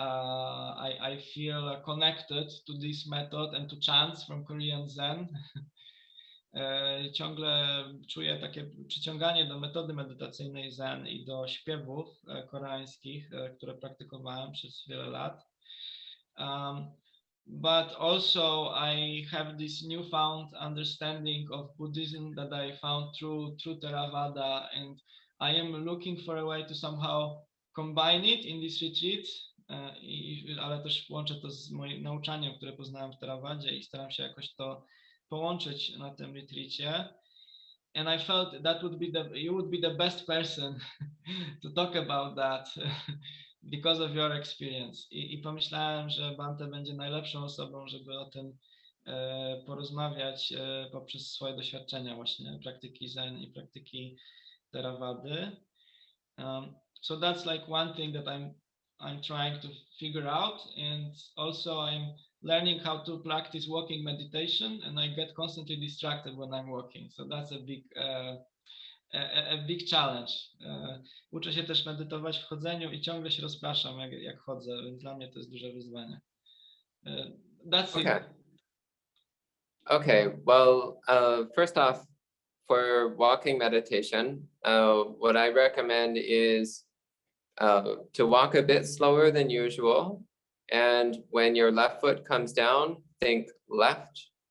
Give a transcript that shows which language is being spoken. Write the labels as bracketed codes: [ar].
[en] I feel connected to this method and to chants from Korean Zen. [pl] Ciągle czuję takie przyciąganie do metody medytacyjnej Zen i do śpiewów koreańskich, które praktykowałem przez wiele lat. [en] But also I have this newfound understanding of Buddhism that I found through Theravada, and I am looking for a way to somehow combine it in this retreat, [pl] ale też łączę to z moim nauczaniem, które poznałem w Theravadzie i staram się jakoś to połączyć na tym retreacie. [en] And I felt that you would be the best person to talk about that because of your experience. [pl] I pomyślałem, że Bhante będzie najlepszą osobą, żeby o tym porozmawiać poprzez swoje doświadczenia właśnie praktyki Zen i praktyki Theravady. [en] So that's like one thing that I'm trying to figure out, and also I'm learning how to practice walking meditation, and I get constantly distracted when I'm walking. So that's a big challenge. [pl] Uczę się też medytować w chodzeniu i ciągle się rozpraszam, jak chodzę, więc dla mnie to jest duże wyzwanie. [en] That's it. Okay, well, first off, for walking meditation, what I recommend is to walk a bit slower than usual. And when your left foot comes down, think left.